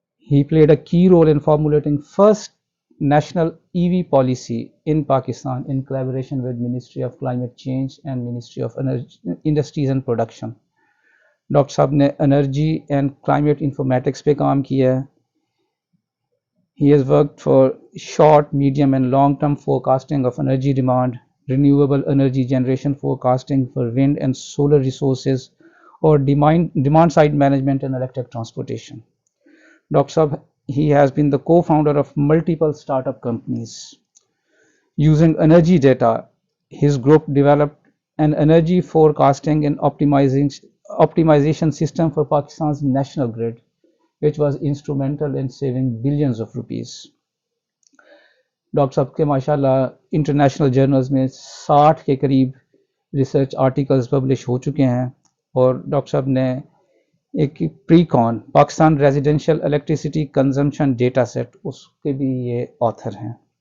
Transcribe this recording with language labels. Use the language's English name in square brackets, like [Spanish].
[English] He played a key role in formulating first national EV policy in Pakistan in collaboration with Ministry of Climate Change and Ministry of Industries and Production. [Urdu] Doctor صاحب نے energy and climate informatics پہ کام کیا ہے. [English] He has worked for short, medium and long-term forecasting of energy demand, renewable energy generation forecasting for wind and solar resources, or demand side management and electric transportation. Dr. Saab, he has been the co-founder of multiple startup companies. Using energy data, his group developed an energy forecasting and optimization system for Pakistan's national grid, which was instrumental in saving billions of rupees. [Urdu] Doctor صاحب کے ماشاءاللہ international journals میں 60 کے قریب research articles publish ہو چکے ہیں اور doctor صاحب نے ایک پریکون Pakistan residential electricity consumption data set اس کے بھی یہ آتھر ہیں.